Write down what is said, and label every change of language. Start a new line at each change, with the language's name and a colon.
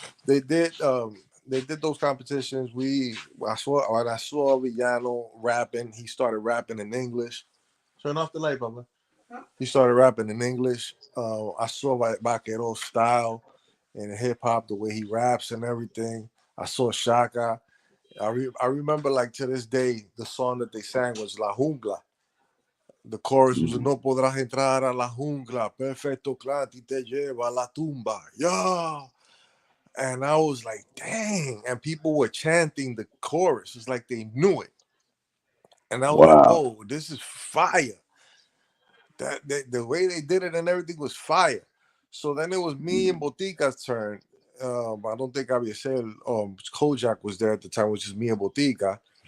English: They did those competitions. When I saw Villano rapping, he started rapping in English. Turn off the light, Baba. He started rapping in English. I saw Vaquero's style and hip hop, the way he raps and everything. I saw Shaka. I remember like to this day the song that they sang was La Jungla. The chorus was Mhm.
Spanish: no podrás entrar a la jungla, perfecto clan y te lleva a la tumba.
English: Yeah. And I was like, dang. And people were chanting the chorus. It's like they knew it. And I was like, Wow. whoa, this is fire. The way they did it and everything was fire. So then it was me and Mhm. Botica's turn. I don't think Abiesel, Kojak was there at the time, which is me and Botica.